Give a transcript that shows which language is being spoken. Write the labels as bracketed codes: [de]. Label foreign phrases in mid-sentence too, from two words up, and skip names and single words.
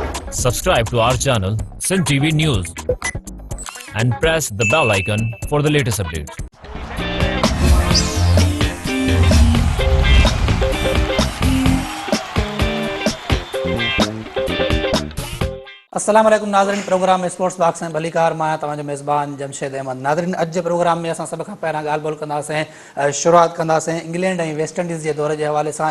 [en] Subscribe to our channel, Sun TV News, and press the bell icon for the latest updates. [ar] السلام عليكم [sd] नाज़रीन, प्रोग्राम स्पोर्ट्स बॉक्स में भलीकार मां तव्हांजो मेज़बान जमशेद अहमद। नाज़रीन, अॼु जे प्रोग्राम में असां सभ खां पहिरां ॻाल्हि ॿोल कंदासीं, शुरूआत कंदासीं इंग्लैंड ऐं वेस्ट इंडीज़ जे दौरे जे हवाले सां।